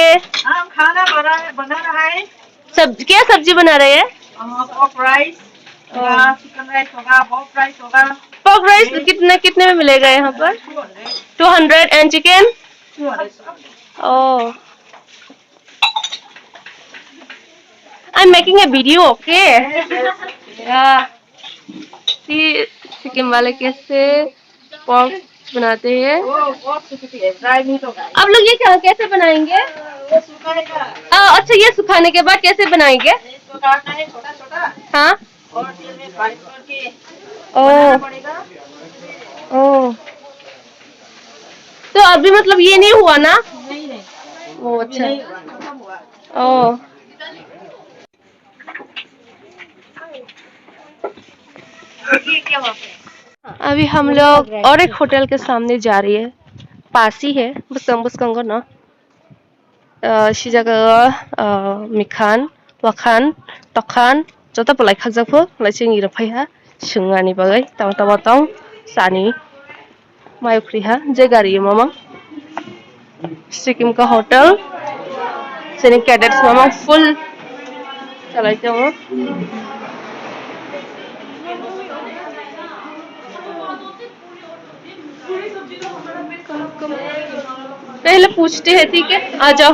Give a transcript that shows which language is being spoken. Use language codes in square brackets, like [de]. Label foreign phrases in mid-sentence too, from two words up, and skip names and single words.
[hi] हम खाना बना रहा है। क्या सब्जी बना रहे हैं? [en] pork rice, chicken rice होगा, pork rice होगा। pork rice [hi] कितने में मिलेगा यहाँ पर? [en] 200 and chicken? 200। ओह, I'm making a video, okay? Yeah. See, [hi] सिक्किम वाले कैसे पोर्क बनाते हैं। आप लोग ये कैसे बनाएंगे? अच्छा, ये सुखाने के बाद कैसे बनाएंगे? छोटा-छोटा। हाँ। और तेल में फ्राई करके बनाना पड़ेगा। ओह, तो अभी मतलब ये नहीं हुआ ना? नहीं। ओह अच्छा। ओह, अभी हम लोग और एक होटल के सामने जा रही है, पास ही है। बुसकंगो ना शिजागा मिखान वाखान तखान जता पलाई खाजाफो लाइसिंग इरफाइहा सुंगानी बागै ताव सानी मायुख्रिहा जे गारी मामा सिक्किम का होटल सेने कैडेट्स मामा फुल चलाइते हो। पहले पूछते हैं, ठीक है? आ जाओ।